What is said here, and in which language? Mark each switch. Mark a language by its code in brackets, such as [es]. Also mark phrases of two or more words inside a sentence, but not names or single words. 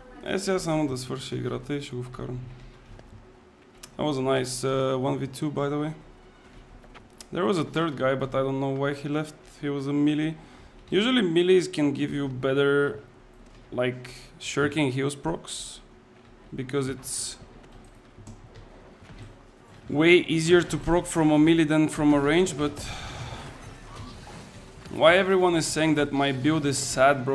[bg] сега само да свърша играта и ще го вкарам. [en] That was a nice 1v2 by the way. There was a third guy, but I don't know why he left. He was a melee. Usually melees can give you better like shirking heals procs because it's way easier to proc from a melee than from a range, but why everyone is saying that my build is sad, bro?